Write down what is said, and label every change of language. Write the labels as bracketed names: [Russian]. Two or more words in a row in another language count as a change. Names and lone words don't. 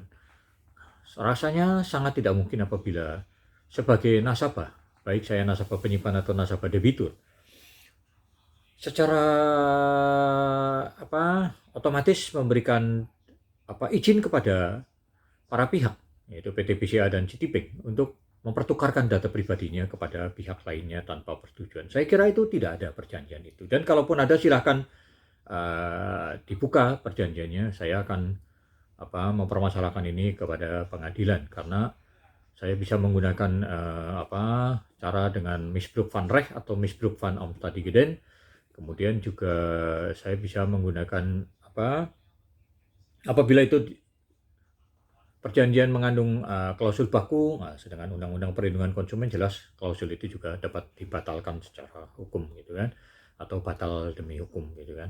[Indonesian] Rasanya sangat tidak mungkin apabila sebagai nasabah, baik saya nasabah penyimpan atau nasabah debitur, secara otomatis memberikan izin kepada para pihak, yaitu PT BCA dan Citibank, untuk mempertukarkan data pribadinya kepada pihak lainnya tanpa persetujuan. Saya kira itu tidak ada perjanjian itu. Dan kalaupun ada, silahkan dibuka perjanjiannya. Saya akan mempermasalahkan ini kepada pengadilan, karena saya bisa menggunakan cara dengan [Dutch] misbruik van recht [Indonesian] atau [Dutch] misbruik van omstandigheden. [Indonesian] Kemudian juga saya bisa menggunakan apabila itu perjanjian mengandung klausul baku, sedangkan undang-undang perlindungan konsumen jelas klausul itu juga dapat dibatalkan secara hukum, gitu kan, atau batal demi hukum, gitu kan.